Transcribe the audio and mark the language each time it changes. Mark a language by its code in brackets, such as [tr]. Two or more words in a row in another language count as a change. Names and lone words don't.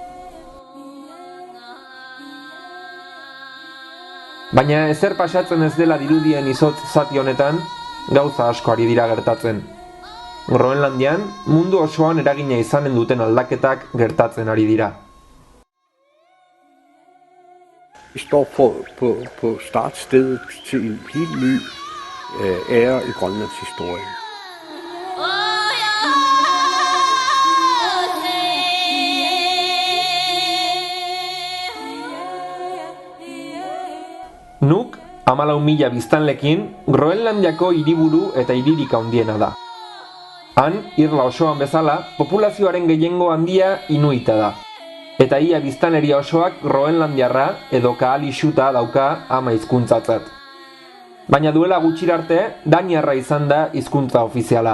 [eu] Baina ezer pasatzen ez dela dirudien izotz zati honetan, gauza asko ari dira gertatzen. Groenlandian, mundu osoan eragina izanen duten aldaketak gertatzen ari dira. [da] Vi står på startstedet til en helt ny æra i Grønlands historie. [eu] Nuuk, 14.000 biztanlekin, Groenlandiako hiriburu eta hiririk handiena da. Han, irla osoan bezala, populazioaren gehiengo handia inuita da. Eta ia biztanleria osoak groenlandiarra edo kaalixuta dauka ama hizkuntzatzat. Baina duela gutxirarte, daniarra izan da hizkuntza ofiziala.